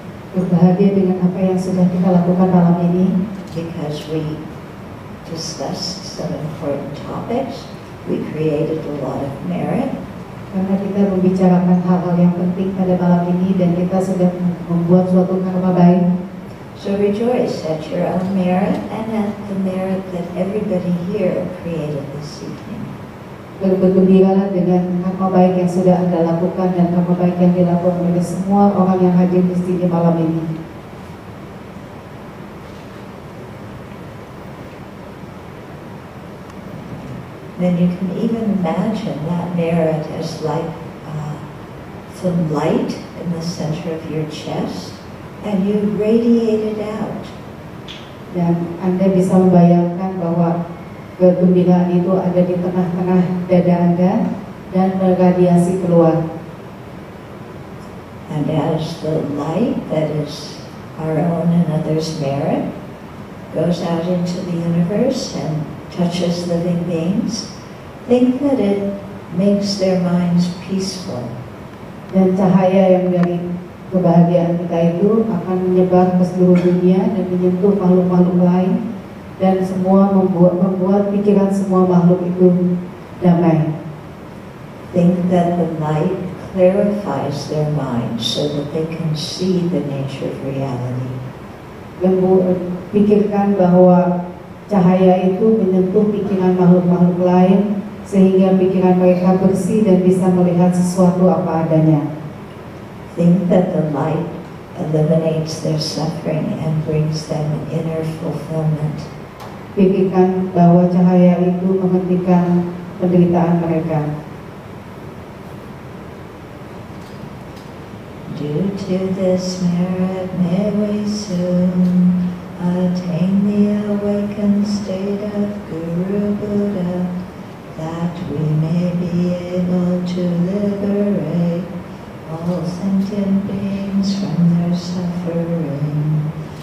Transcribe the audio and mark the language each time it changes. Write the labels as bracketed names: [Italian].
[Indonesian] Berbahagia dengan apa yang sudah kita lakukan malam ini. [English] Because we discussed some important topics, we created a lot of merit. [Indonesian] Karena kita membicarakan hal-hal yang penting pada malam ini dan kita sudah membuat suatu karma baik. [English] So rejoice at your own merit and at the merit that everybody here created this evening. [Indonesian] Bergembiralah dengan karma baik yang sudah Anda lakukan dan karma baik yang dilakukan oleh semua orang yang hadir di sini malam ini. [English] Then you can even imagine that merit as like some light in the center of your chest, and you radiate it out. [Indonesian] Dan Anda bisa membayangkan bahwa kegembiraan itu ada di tengah-tengah dada Anda dan berradiasi keluar. [English] And as the light that is our own and others' merit goes out into the universe and touches living beings, think that it makes their minds peaceful. [Indonesian] Dan cahaya yang dari kebahagiaan kita itu akan menyebar ke seluruh dunia dan menyentuh makhluk-makhluk lain dan semua membuat pikiran semua makhluk itu damai. [English] Think that the light clarifies their minds so that they can see the nature of reality. [Indonesian] Pikirkan bahwa cahaya itu menyentuh pikiran makhluk-makhluk lain sehingga pikiran mereka bersih dan bisa melihat sesuatu apa adanya. [English] Think that the light eliminates their suffering and brings them inner fulfillment. [Indonesian] Pikirkan bahwa cahaya itu menghentikan penderitaan mereka. [English] Due to this merit, may we soon attain the awakened state of Guru Buddha, that we may be able to liberate all sentient beings from their suffering.